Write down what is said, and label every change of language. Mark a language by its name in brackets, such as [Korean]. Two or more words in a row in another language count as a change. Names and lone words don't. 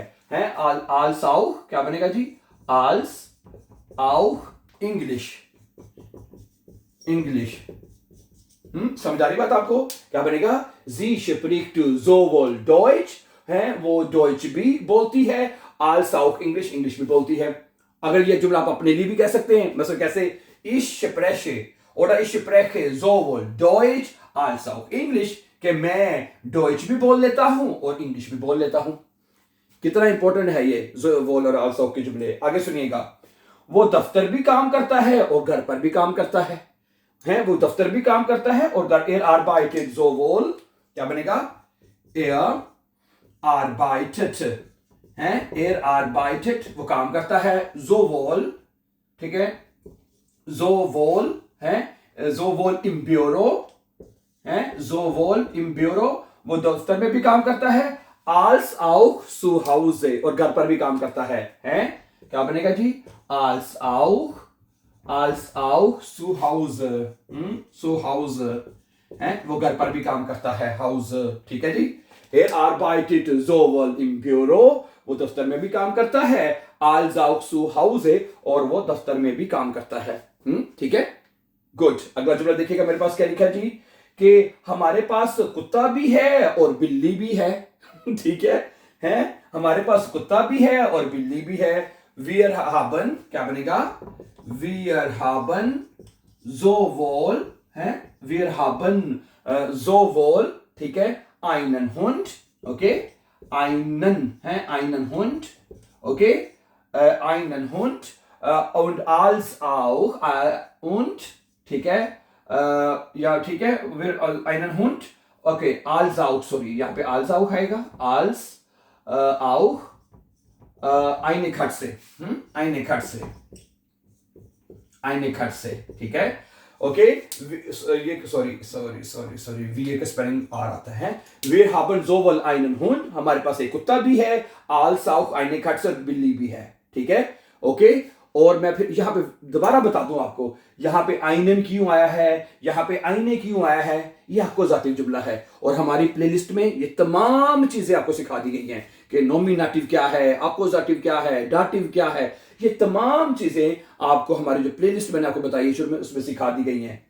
[German] als auch [Hindi] क्या बनेगा जी? [German] als auch Englisch. [Hindi] समझ आ रही बात आपको? क्या बनेगा? [German] Sie spricht sowohl Deutsch [Hindi] है, वो डॉइच भी बोलती है, [German] als auch Englisch [Hindi] भी बोलती है। अगर ये जुमला आप अपने लिए भी कह सकते हैं, मतलब कैसे? [German] ich spreche oder ich spreche sowohl Deutsch als auch English, [Hindi] कि मैं डॉइच भी बोल लेता हूं और इंग्लिश भी बोल लेता हूं। कितना इंपॉर्टेंट है ये सोवोल और [German] als auch [Hindi] के जुमले। आगे सुनिएगा, वो दफ्तर भी काम करता है और घर पर भी काम करता है। वो दफ्तर भी काम करता है और [German] er arbeitet sowohl, [Hindi] क्या बनेगा? [German] er arbeitet [Hindi] है, [German] er arbeitet [Hindi] वो काम करता है, sowohl। ठीक है, sowohl है, [German] sowohl im Büro [Hindi] है, [German] sowohl im Büro [Hindi] वो दफ्तर में भी काम करता है, [German] als auch zu Hause [Hindi] और घर पर भी काम करता है। क्या बनेगा जी? [German] als auch zu Hause। zu Hause [Hindi] है, वो घर पर भी काम करता है, हाउस। ठीक है जी, [German] Er arbeitet sowohl im Büro, [Hindi] वो दफ्तर में भी काम करता है, [German] als auch zu Hause, [Hindi] और वो दफ्तर में भी काम करता है। ठीक है, गुड। अगला जुमला देखिएगा मेरे पास क्या लिखा है जी, कि हमारे पास कुत्ता भी है और बिल्ली भी है। ठीक है, हमारे पास कुत्ता भी है और बिल्ली भी है। [German] Wir haben, [Hindi] क्या बनेगा? [German] Wir haben sowohl, है, wir haben sowohl, [Hindi] ठीक है, [German] einen Hund, okay, einen Hund, okay, einen Hund und als auch und, [Hindi] ठीक है, ja, ठीक है, [German] wir einen Hund, okay, als auch, sorry, [Hindi] यहाँ पे [German] als auch आएगा, als auch eine Katze, eine Katze, eine Katze, [Hindi] ठीक है, ओके, ये सॉरी वी का स्पेलिंग आ रहा है। [German] Wir haben sowohl einen Hund, [Hindi] हमारे पास एक कुत्ता भी है, [German] als auch eine Katze, [Hindi] बिल्ली भी है। ठीक है, ओके। और मैं फिर यहाँ पे दोबारा बता दूं आपको, यहाँ पे einen क्यों आया है, यहाँ पे eine क्यों आया है, ये आपको जाती जुमला है। और हमारी प्लेलिस्ट में ये तमाम चीजें आपको सिखा दी गई हैं कि नॉमिनेटिव क्या है, अपोजिटिव क्या है, डाटिव क्या है, ये तमाम चीजें आपको हमारी जो प्लेलिस्ट मैंने आपको बताई शुरू में उसमें सिखा दी गई हैं।